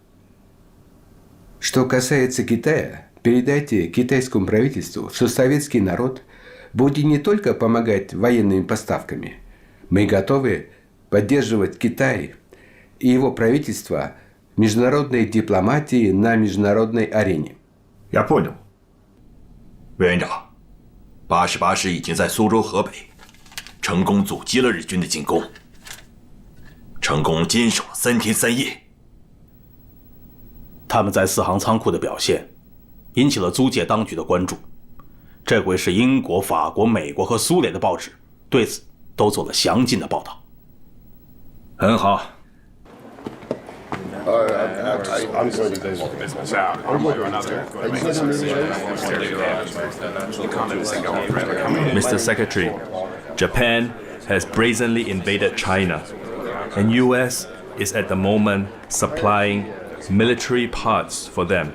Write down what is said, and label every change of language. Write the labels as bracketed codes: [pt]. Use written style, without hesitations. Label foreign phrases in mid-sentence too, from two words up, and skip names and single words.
[ru] Что касается Китая, передайте китайскому правительству, что советский народ будет не только помогать военными поставками. Мы готовы поддерживать Китай и его правительство в международной дипломатии на международной арене. Я понял. [zh] 委员长，88师已经在苏州河北成功阻击了日军的进攻，成功坚守了3天3夜。他们在四行仓库的表现引起了租界当局的关注，这回是英国、法国、美国和苏联的报纸对此都做了详尽的报道。很好。 [en] Mr. Secretary, Japan has brazenly invaded China, and US is at the moment supplying military parts for them.